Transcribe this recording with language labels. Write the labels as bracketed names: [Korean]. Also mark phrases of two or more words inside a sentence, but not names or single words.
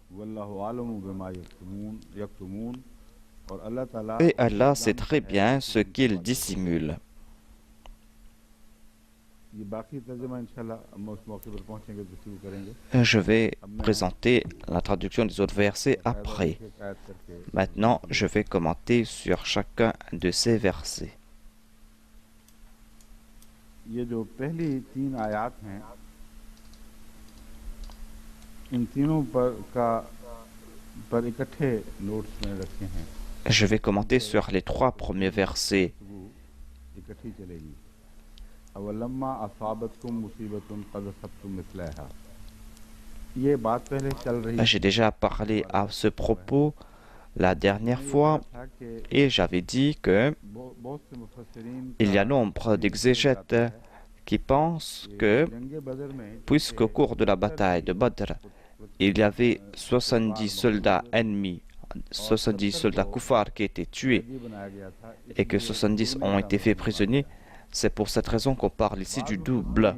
[French] Et Allah sait très bien ce qu'ils dissimulent. Je vais présenter la traduction des autres versets après. Maintenant, je vais commenter sur chacun de ces versets. [Hindi] ये जो पहली 3 आयात हैं इन तीनों पर इकट्ठे नोट्स में रखे हैं. [French] Je vais commenter sur les 3 premiers versets. [Hindi] इकट्ठी चलेगी. [Arabic] أولما أصابتكم مصيبة قد أصبتم مثليها. [Hindi] ये बात पहले चल रही. [French] J'ai déjà parlé à ce propos la dernière fois et j'avais dit que il y a nombre d'exégètes qui pensent que puisqu'au cours de la bataille de Badr il y avait 70 soldats ennemis, 70 soldats koufars qui étaient tués et que 70 ont été faits prisonniers, c'est pour cette raison qu'on parle ici du double.